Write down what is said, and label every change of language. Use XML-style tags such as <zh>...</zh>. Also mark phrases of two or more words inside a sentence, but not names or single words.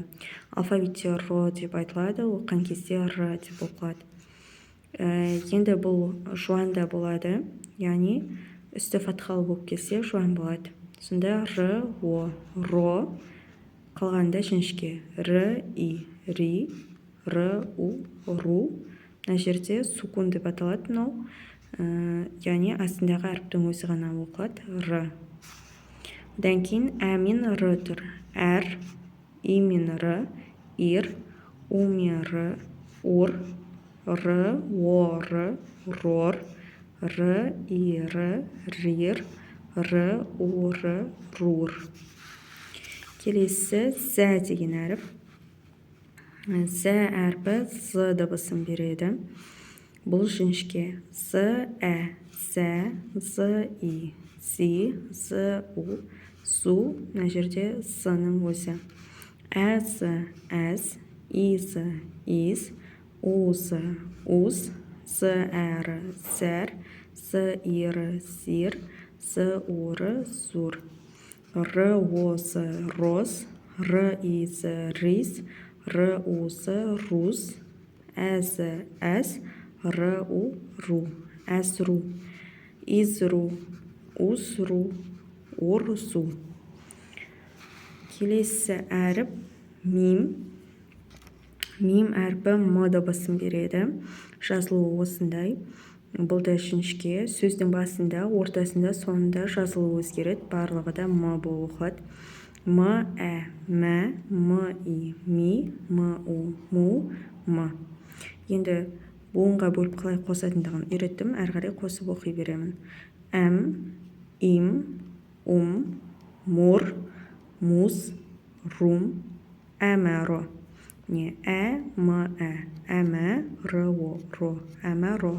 <kk>Алфавитте ро деп айтылады, оқыған кезде р деп оқылады. Енді бұл жуанда болады, яғни үсті фатхалы болып келсе жуан болады. Сонда р, о, ро, қалғанда жіңішке. Р, и, ри, р, у, ру. Мына жерде сукун деп аталады мынау. Яғни астындағы әріптің өзі ғана оқылады. Р. Одан кейін ә мен р тұр. Әр, и мен р, ир, у мен р, ур, р, о, р, рор, р, и, р, рир, р, у, р, рур. Келесі зә деген әріп. Зә әрпі з дыбысын береді. Бұл жіңішке. З, ә, зә, з, и, зи, з, у, зу. Мына жерде з-ның өзі. Әз, әз, из, из, уз, уз, з, әрі, зәр, з, ирі, зир, з, уры, зур. Р, оз, роз, р, из, риз, р, уз, руз, әз, әз, р, у, ру, әзру, изру, узру, урзу. Келесі әріп мим. Мим әрпі м дыбысын береді. Жазылуы осындай. Бұл да жіңішке. Сөздің басында, ортасында, соңында жазылуы өзгереді. Барлығы да м болып оқылады. М, ә, мә, м, и, ми, м, у, му, м. Енді буынға бөліп қалай қосатындығын үйреттім. Әрі қарай қосып оқи беремін. Әм, им, мур, муз, рум, әмәро. Не, ә, м, ә, әмә, р, о, ро, әмәро.</kk>